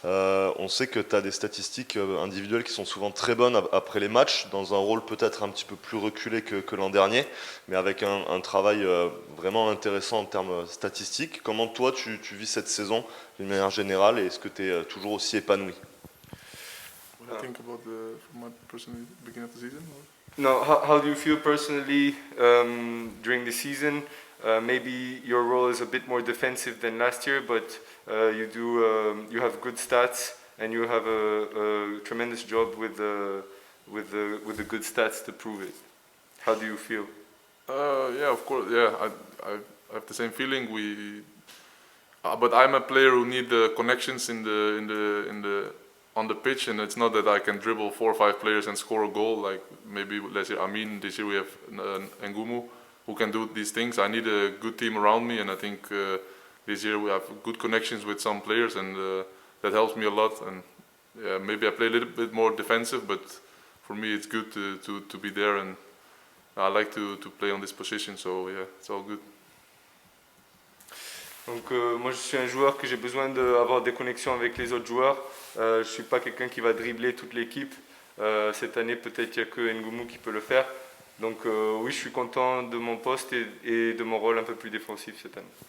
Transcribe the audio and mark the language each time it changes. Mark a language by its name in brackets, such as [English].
[French] On sait que tu as des statistiques individuelles qui sont souvent très bonnes après les matchs, dans un rôle peut-être un petit peu plus reculé que l'an dernier, mais avec un travail vraiment intéressant en termes statistiques. Comment toi, tu vis cette saison d'une manière générale, et est-ce que tu es toujours aussi épanoui? [English] What I think about from my personal beginning of the season? No, how do you feel personally during the season? Maybe your role is a bit more defensive than last year, but you have good stats and you have a tremendous job with the good stats to prove it. How do you feel? Yeah, of course. Yeah, I have the same feeling. But I'm a player who need the connections on the pitch, and it's not that I can dribble 4 or 5 players and score a goal. Like maybe last year, this year we have Ngumu, who can do these things. I need a good team around me, and I think this year we have good connections with some players, and that helps me a lot. And yeah, maybe I play a little bit more defensive, but for me it's good to be there, and I like to play on this position. So yeah, it's all good. [French] Donc moi je suis un joueur que j'ai besoin d'avoir des connexions avec les autres joueurs. Je ne suis pas quelqu'un qui va dribbler toute l'équipe. Cette année peut-être il n'y a que Ngumu qui peut le faire. Donc oui, je suis content de mon poste et de mon rôle un peu plus défensif cette année.